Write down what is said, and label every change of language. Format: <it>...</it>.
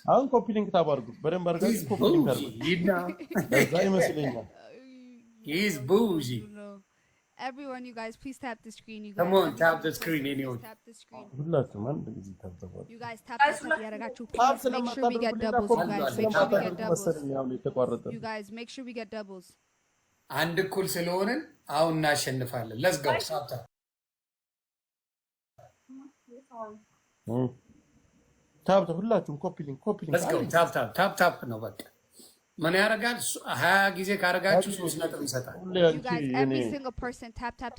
<am>አሁን ኮፒ ሊንክ ታባርጉ በደንብ አድርጋችሁ ኮፒ ሊንክ አድርጉ እዛ ይመስለኛል</am> <en>he's bougie No. Everyone, you guys, please tap the screen. You guys. come on tap the screen anyway Tap the screen.</en> <am>ሁላችሁም አንድ ጊዜ ታብታቡ</am> <en>You guys tap the yeah, I got you. Please make sure we get doubles, you guys. Make sure we get doubles. You guys, make sure we get doubles.</en> <am>አንድ እኩል ስለሆነን አሁን እናሸንፋለን</am> <en>let's go</en> <am>ሳብታ ታብታ ሁላችሁም ኮፒ ሊንክ</am> <en>let's go</en> <am>ታፕ ነው በቃ ምን ያረጋል 20 ጊዜ ካረጋችሁ 3 ነጥብ ይሰጣል</am> <en>You guys, every single person tap.</en>